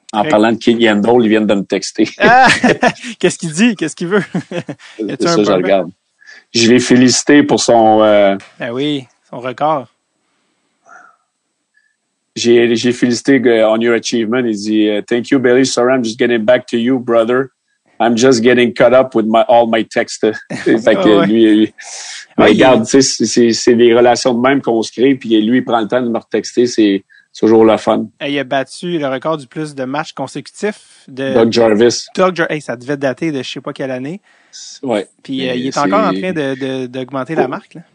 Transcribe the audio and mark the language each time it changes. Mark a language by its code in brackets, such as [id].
[fr] En parlant de King Yandel, ils viennent de me texter. Ah! Qu'est-ce qu'il dit? Qu'est-ce qu'il veut? C'est ça, je regarde. Je l'ai félicité pour son... oui, son record. J'ai félicité [en] on your achievement. [fr] Il dit [en] thank you, [fr] Billy. [en] Sorry, I'm just getting back to you, brother. I'm just getting caught up with all my texts. [fr] Fait que lui regarde, c'est des relations de même qu'on se crée, puis lui, il prend le temps de me retexter. toujours le fun. Il a battu le record du plus de matchs consécutifs de Doug Jarvis. Hey, ça devait dater de je sais pas quelle année. Ouais. Puis il est encore en train d'augmenter la marque, là.